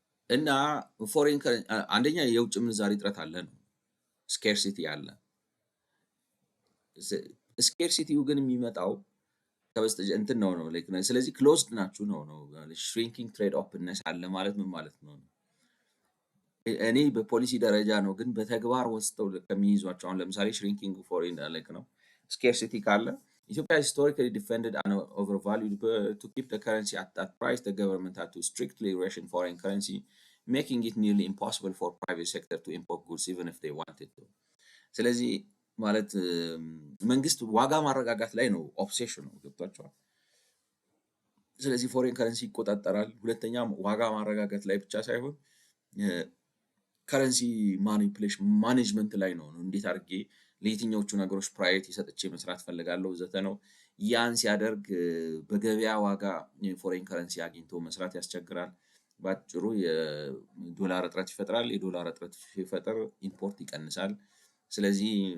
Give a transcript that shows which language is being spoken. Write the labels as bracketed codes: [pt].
[am] እና ፎሬን አንደኛ የውጭ ምንዛሪ እጥረት አለ ነው፣ ስኬርሲቲ አለ። ስኬርሲቲው ግን የሚመጣው እንትን ነው ላይክ ስለዚህ ክሎዝድ ናችሁ ነው ሽሪንኪንግ ትሬድ ኦፕንነስ አለ ማለት ምን ማለት ነው? እኔ በፖሊሲ ደረጃ ነው፣ ግን በተግባር ወስደው ከሚይዟቸው አሁን ለምሳሌ ሽሪንኪንግ ፎሬን ላይክ ነው ስኬርሲቲ ካለ [en] Ethiopia historically defended an overvalued to keep the currency at that price. The government had to strictly ration foreign currency, making it nearly impossible for private sector to import goods even if they wanted to. [am] ስለዚህ ማለት መንግስት ዋጋ ማረጋጋት ላይ ነው ኦብሴሽኑ፣ ገብቷቸዋል። ስለዚህ ፎሬን ከረንሲ ይቆጣጠራል። ሁለተኛ ዋጋ ማረጋጋት ላይ ብቻ ሳይሆን ከረንሲ ማኒፕሌሽን ማኔጅመንት ላይ ነው። እንዴት አድርጌ ለየትኛዎቹ ነገሮች ፕራዮሪቲ ሰጥቼ መስራት ፈልጋለሁ ዘተ ነው። ያን ሲያደርግ በገበያ ዋጋ ፎሬን ከረንሲ አግኝቶ መስራት ያስቸግራል። ባጭሩ የዶላር እጥረት ይፈጥራል። የዶላር እጥረት ሲፈጥር ኢምፖርት ይቀንሳል። ስለዚህ